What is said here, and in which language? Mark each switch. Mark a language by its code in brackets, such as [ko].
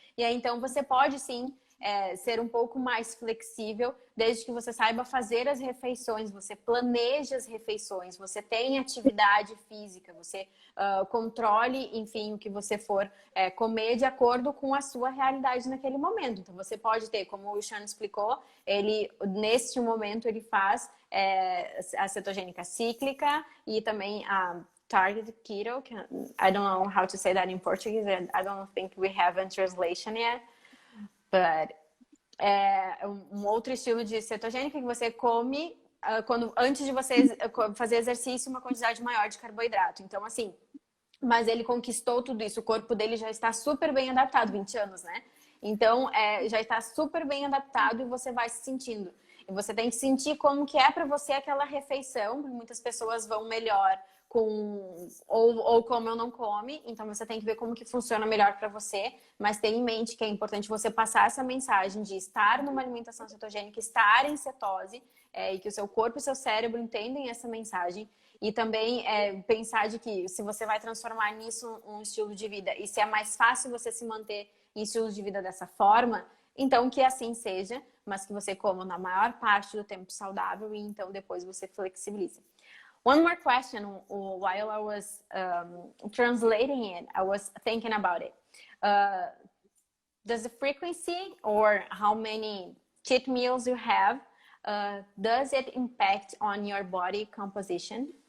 [pt] E aí, então, você pode, sim, ser um pouco mais flexível, desde que você saiba fazer as refeições, você planeje as refeições, você tenha atividade física, você controle, enfim, o que você for comer de acordo com a sua realidade naquele momento. Então, você pode ter, como o Sean explicou, neste momento, ele faz a cetogênica cíclica e também a targeted keto. [en] I don't know how to say that in Portuguese, and I don't think we have a translation yet. But [pt] um outro estilo de cetogênica que você come antes de você fazer exercício, uma quantidade maior de carboidrato. Então, assim, mas ele conquistou tudo isso. O corpo dele já está super bem adaptado, 20 anos, né? Então, já está super bem adaptado e você vai se sentindo. E você tem que sentir como que é para você aquela refeição. Muitas pessoas vão melhor ou come ou não come, então você tem que ver como que funciona melhor para você, mas tenha em mente que é importante você passar essa mensagem de estar numa alimentação cetogênica, estar em cetose, e que o seu corpo e o seu cérebro entendem essa mensagem, e também pensar de que se você vai transformar nisso um estilo de vida, e se é mais fácil você se manter em estilo de vida dessa forma, então que assim seja, mas que você coma na maior parte do tempo saudável e então depois você flexibiliza. [en] One more question. While I was translating it, I was thinking about it. does the frequency or how many cheat meals you have, does it impact on your body composition?